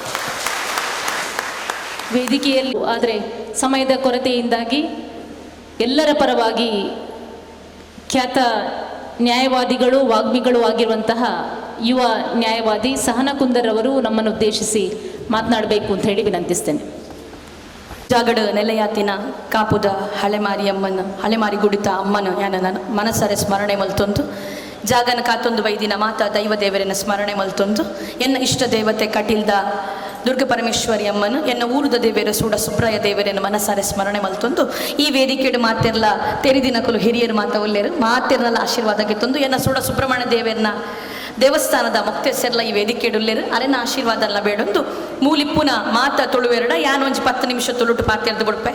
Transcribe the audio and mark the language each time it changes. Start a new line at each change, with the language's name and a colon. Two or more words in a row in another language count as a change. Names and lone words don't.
Kannada: ವೇದಿಕೆಯಲ್ಲಿ ಆದರೆ ಸಮಯದ ಕೊರತೆಯಿಂದಾಗಿ ಎಲ್ಲರ ಪರವಾಗಿ ಖ್ಯಾತ ನ್ಯಾಯವಾದಿಗಳು ವಾಗ್ಮಿಗಳು ಆಗಿರುವಂತಹ ಯುವ ನ್ಯಾಯವಾದಿ ಸಹನಾ ಕುಂದರ್ ಅವರು ನಮ್ಮನ್ನು ಉದ್ದೇಶಿಸಿ ಮಾತನಾಡಬೇಕು ಅಂತ ಹೇಳಿ ವಿನಂತಿಸ್ತೇನೆ.
Tulu: ಜಾಗಡ ನೆಲೆಯಾತಿನ ಕಾಪುದ ಹಳೆಮಾರಿ ಗುಡಿತ ಅಮ್ಮನ ಯಾನ ಮನಸ್ಸರೆ ಸ್ಮರಣೆ ಮಲ್ತೊಂದು ಜಾಗನ ಕಾತೊಂದು ವೈದಿನ ಮಾತ ದೈವ ದೇವರನ್ನ ಸ್ಮರಣೆ ಮಲ್ತೊಂದು ಎನ್ನ ಇಷ್ಟ ದೇವತೆ ಕಟೀಲ್ದ ದುರ್ಗ ಪರಮೇಶ್ವರಿ ಅಮ್ಮನು ಎನ್ನ ಊರುದ ದೇವರ ಸೂಡ ಸುಬ್ರಾಯ ದೇವರನ್ನು ಮನಸ್ಸಾರೆ ಸ್ಮರಣೆ ಮಲ್ತೊಂದು ಈ ವೇದಿಕೆಡು ಮಾತೆರ್ಲ ತೆರಿದಿನಕಲು ಹಿರಿಯರು ಮಾತ ಒಲ್ಲೆರು ಮಾತೆರ್ನಲ್ಲ ಆಶೀರ್ವಾದಕ್ಕೆ ತಂದು ಎನ್ನ ಸೂಡ ಸುಬ್ರಹ್ಮಣ್ಯ ದೇವರನ್ನ ದೇವಸ್ಥಾನದ ಮುಕ್ತೇಸರ್ಲ ಈ ವೇದಿಕೆಡುಲ್ಲೇರು ಅರೆನ ಆಶೀರ್ವಾದ ಎಲ್ಲ ಬೇಡೊಂದು ಮೂಲಿಪ್ಪುನ ಮಾತ ತೊಳುವೆರಡ ಯಾನೊಂಜಿ 10 ನಿಮಿಷ ತೊಳುಟು ಪಾತ್ಯರ್ದು ಬಿಡ್ಪೆ.